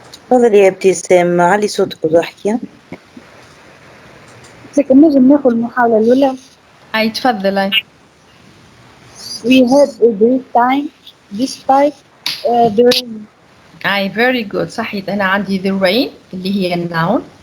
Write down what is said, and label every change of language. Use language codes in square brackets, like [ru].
[ar] تفضلي يا ابتسام، علي صوتك وضحكي. لكن نجم ناخذ المحاولة الأولى. هاي تفضل. [en] We had a great time despite the rain. هاي very good. [ar] صحيت. أنا عندي [en] the rain [ar] اللي هي noun.